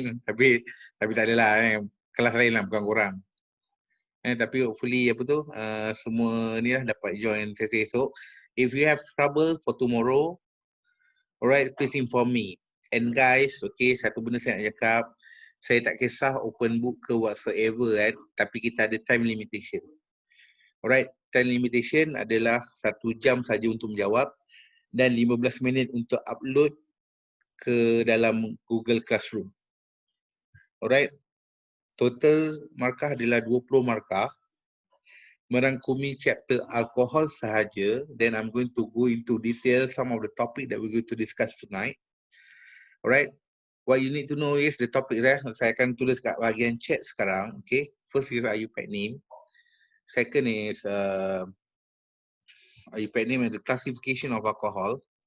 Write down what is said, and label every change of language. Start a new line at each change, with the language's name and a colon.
Malay: tapi tak adalah kelas lain lah bukan korang. Tapi hopefully semua ni lah dapat join sesi esok.
English: If you have trouble for tomorrow, alright, please inform me. And guys, okay,
Malay: satu benda saya nak cakap, saya tak kisah
English: open book
Malay: ke
English: whatsoever
Malay: kan, tapi kita ada
English: time limitation. Alright, time limitation
Malay: adalah 1 jam saja untuk menjawab dan 15 minit untuk upload ke dalam Google Classroom. Alright, total markah adalah 20 markah. Merangkumi chapter alkohol sahaja,
English: then I'm going to go into detail some of the topic that we're going to discuss tonight. Alright, what you need to know is the topic
Malay: saya akan tulis kat bahagian chat sekarang.
English: Okay, first is IUPAD name. Second is IUPAD name and the classification of alcohol.